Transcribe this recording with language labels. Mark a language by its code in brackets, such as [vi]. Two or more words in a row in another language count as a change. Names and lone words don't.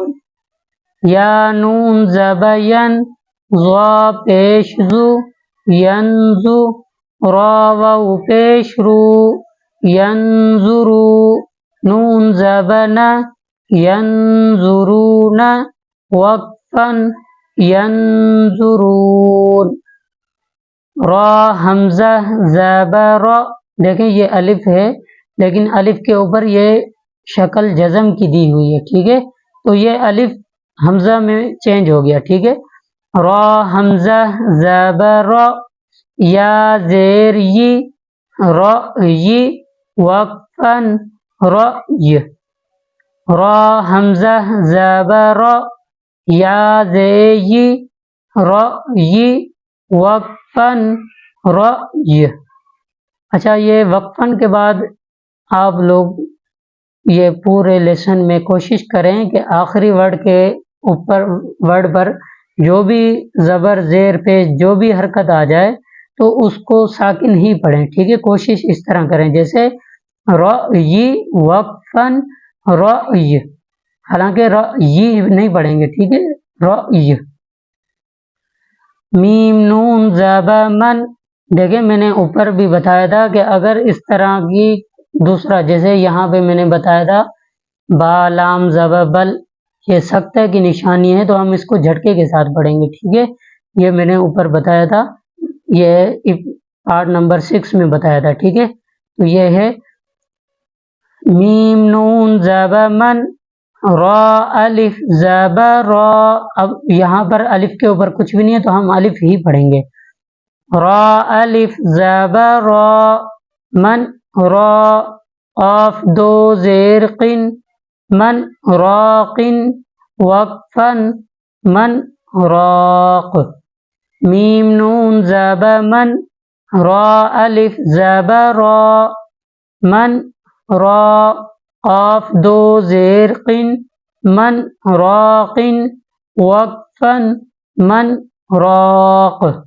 [ur] یا نون زبین، ضا پیش زو، ینزو، را واو پیش رو، ینظرو، نون زبنا، ینظرون، وقفن، ینظرون۔ را حمزہ زبر، دیکھیں یہ الف ہے لیکن الف کے اوپر یہ شکل جزم کی دی ہوئی ہے، ٹھیک ہے؟ تو یہ الف حمزہ میں چینج ہو گیا، ٹھیک ہے؟ را حمزہ زبر، یا زیر ی، رأی، وقفن، رأی۔ را حمزہ زبر، یا زی، رأی، وقفن، رأی۔ اچھا، یہ وقفن کے بعد آپ لوگ یہ پورے لیسن میں کوشش کریں کہ آخری ورڈ کے اوپر ورڈ پر جو بھی زبر زیر پہ جو بھی حرکت آ جائے تو اس کو ساکن ہی پڑھیں، ٹھیک ہے؟ کوشش اس طرح کریں جیسے رأی، وقفن، رأی، حالانکہ رأی نہیں پڑھیں گے، ٹھیک ہے؟ رأی۔ میم نون زبا من، دیکھیں میں نے اوپر بھی بتایا تھا کہ اگر اس طرح کی دوسرا، جیسے یہاں پہ میں نے بتایا تھا با لام زبا بل، یہ سکتہ کی نشانی ہے تو ہم اس کو جھٹکے کے ساتھ پڑھیں گے، ٹھیک ہے؟ یہ میں نے اوپر بتایا تھا، یہ [en] part number [ur] 6 میں بتایا تھا، ٹھیک ہے؟ تو یہ ہے میم نون زبا من، را الف زبا را۔ اب یہاں پر الف کے اوپر کچھ بھی نہیں ہے تو ہم الف ہی پڑھیں گے۔ را الف زبا را، من، را، قاف دو زیر قن، من راقن، وقفن، من راق۔ میم نون زبا من، را الف زبا را، من، را، قاف دو زیر قن، من راقن، وقفن، من راق۔